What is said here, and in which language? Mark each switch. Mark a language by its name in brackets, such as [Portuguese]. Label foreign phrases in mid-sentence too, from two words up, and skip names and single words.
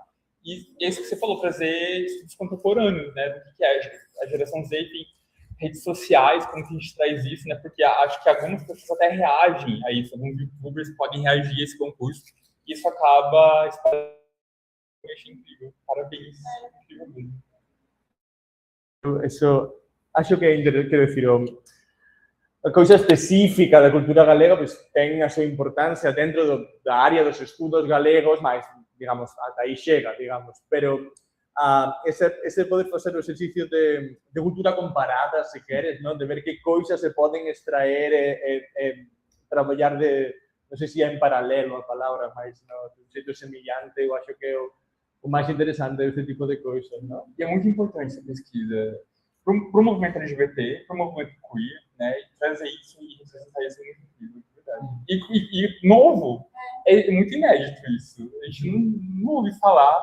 [Portuguese] E é isso que você falou, trazer estudos contemporâneos, né, do que é a geração Z, enfim, redes sociais, como que a gente traz isso, né, porque acho que algumas pessoas até reagem a isso, alguns youtubers podem reagir a esse concurso, e isso acaba espalhando. Eu achei incrível, parabéns, incrível mesmo. [Galician] Eso, [Portuguese] acho que é [Galician] quero decir, a coisa específica da cultura galega pues, ten a súa importancia dentro da área dos estudos galegos, mas, digamos, ata aí chega, digamos. Pero ese pode facer o exercicio de cultura comparada, se queres, ¿no? De ver que coisas se poden extraer e traballar de, non sei se é en paralelo a palabra, mas no, de un xeito semillante, [Portuguese] eu acho que é o mais interessante desse tipo de coisas, não? E é muito importante essa pesquisa para o movimento LGBT, para o movimento queer, né? E trazer isso e representar isso é muito incrível, de verdade. E novo, é muito inédito isso. A gente não ouve falar.